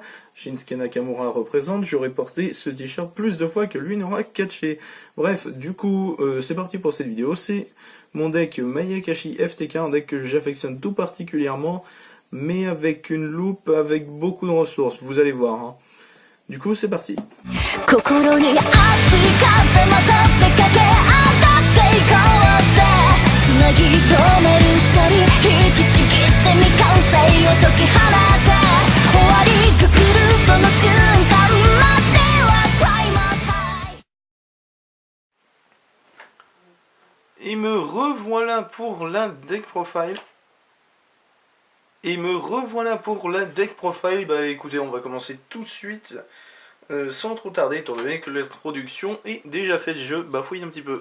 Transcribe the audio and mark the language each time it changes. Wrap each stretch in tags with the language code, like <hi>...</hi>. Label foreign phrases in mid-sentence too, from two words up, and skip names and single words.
<fr>Shinsuke Nakamura représente. J'aurai porté ce t-shirt plus de fois que lui n'aura catché. Bref, du coup, c'est parti pour cette vidéo. C'est mon deck Mayakashi FTK, un deck que j'affectionne tout particulièrement, mais avec une loupe, avec beaucoup de ressources. Vous allez voir, hein. Du coup, c'est parti.</fr> <ja>心に熱い風も取ってかけ当たっていこうぜつなぎ止める鎖引きちぎって未完成を解き放て終わりが来るその瞬間まではクライマータイム</ja> <fr>Et me revoilà pour la deck profile. Bah écoutez, on va commencer tout de suite. Sans trop tarder, étant donné que l'introduction est déjà faite, je bafouille un petit peu.</fr>